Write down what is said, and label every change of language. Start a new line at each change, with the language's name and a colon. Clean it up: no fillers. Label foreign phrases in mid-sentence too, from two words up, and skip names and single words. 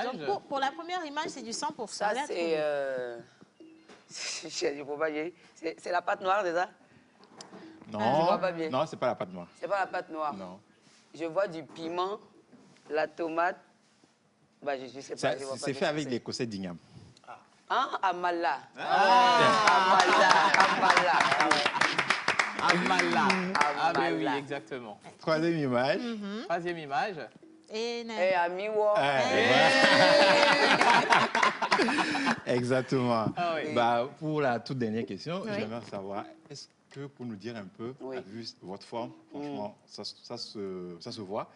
French: Donc, pour la première image, c'est du 100%. Ça, c'est la pâte noire, déjà? Non, non, c'est pas la pâte noire. C'est pas la pâte noire? Non. Je vois du piment, la tomate. Bah, je sais pas. C'est fait avec des cossets d'igname. Ah, amala. Amala. Ah, ben oui, exactement. Troisième image. Troisième image. Et amiwo. Exactement. Ah, oui. Bah, pour la toute dernière question, j'aimerais savoir, est-ce que pour nous dire un peu, vu votre forme, franchement, ça se voit.